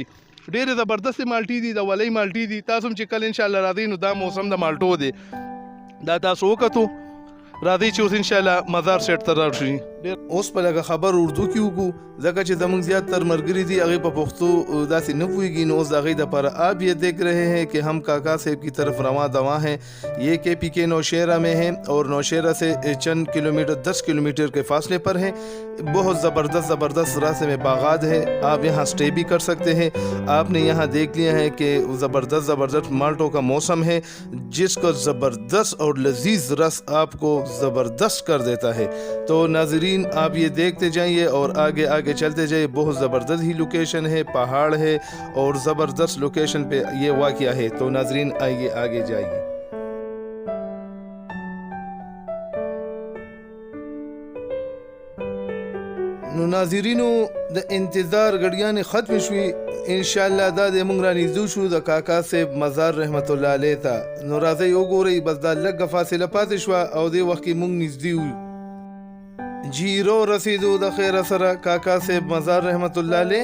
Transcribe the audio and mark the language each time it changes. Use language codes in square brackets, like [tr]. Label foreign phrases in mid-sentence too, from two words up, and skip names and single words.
[ps] ډېرې زبردستې مالټې دي د ولۍ مالټې دي. تاسو هم چې کله [ar] انشاءالله [ps] راځئ نو دا موسم د مالټو دی. دا تاسو وکتو راځئ چې اوس [ar] انشاءالله [ps] مزار سیټ ته لاړ شئ. اوس په لږه خبر اردو کې وکړو ځکه چې زموږ زیاتر ملګري دي هغې په پښتو داسې نه پوهېږي نو اوس د هغې دپاره [ur] آپ یہ دیکھ رہے ہیں کہ ہم کاکا صاحب کی طرف رواں دواں ہیں. یہ KPK نوشہرہ میں ہیں اور نوشہرہ سے چند کلومیٹر 10 کلومیٹر کے فاصلے پر ہیں. بہت زبردست راستے میں باغات ہے. آپ یہاں اسٹے بھی کر سکتے ہیں. آپ نے یہاں دیکھ لیا ہے کہ زبردست مالٹوں کا موسم ہے جس کا زبردست اور لذیذ رس آپ کو زبردست کر دیتا ہے. تو ناظرین آپ یہ دیکھتے جائیے اور آگے چلتے جائیے. بہت زبردست ہی لوکیشن ہے, پہاڑ ہے اور زبردست لوکیشن پہ یہ واقعہ ہے. تو ناظرین آئیے آگے جائیے. [ps] نو ناظرینو د انتظار غړیانې ختم شوي. [ar] ان شاء الله [ps] دا د موږ رانږدې شو د کاکا صاحب مزار [ar] رحمت الله علیه [ps] ته. نو راځئ وګورئ بس دا لږه فاصله پاتې شوه او دې وخت کې موږ نږدې وو جی رو رسیدو د خیره سره کاکا صاحب مزار [ar] رحمت الله علیه.